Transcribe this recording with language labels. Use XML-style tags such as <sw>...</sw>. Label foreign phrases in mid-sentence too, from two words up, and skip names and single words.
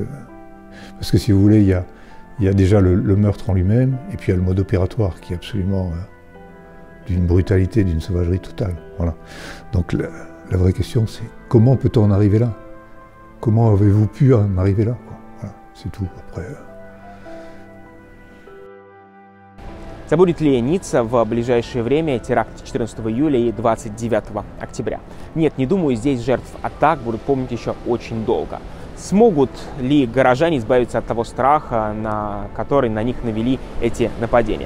<fr>Parce que si vous voulez, il y a déjà le meurtre en lui-même, et puis il y a le mode opératoire qui est absolument d'une brutalité, d'une sauvagerie totale. Voilà. Donc la vraie question, c'est comment peut-on en arriver là? Comment avez-vous pu en arriver là? Voilà, c'est tout. Après.</fr> <ru>Забудет ли Ницца в ближайшее время теракт 14 июля и 29 октября? Нет, не думаю, здесь жертв атак будут помнить еще очень долго. Смогут ли горожане избавиться от того страха, который на них навели эти нападения?</ru>